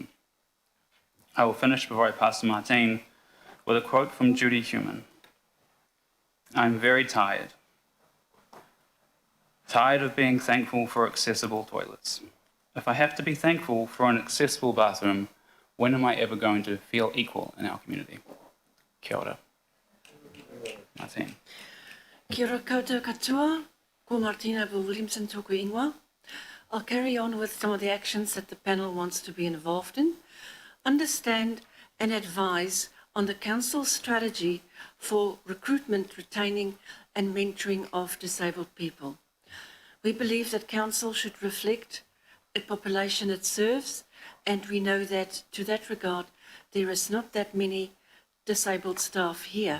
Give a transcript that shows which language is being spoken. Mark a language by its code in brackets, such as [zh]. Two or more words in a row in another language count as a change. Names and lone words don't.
[en] I will finish before I pass to Martine with a quote from Judy Human. I'm very tired. Tired of being thankful for accessible toilets. If I have to be thankful for an accessible bathroom, when am I ever going to feel equal in our community? [mi] Kia ora. Martine. Kia ora koutou katoa, ko Martina Williamson tōku ingoa. [en] I'll carry on with some of the actions that the panel wants to be involved in. Understand and advise on the Council's strategy for recruitment, retaining and mentoring of disabled people. We believe that Council should reflect a population it serves, and we know that to that regard there is not that many disabled staff here.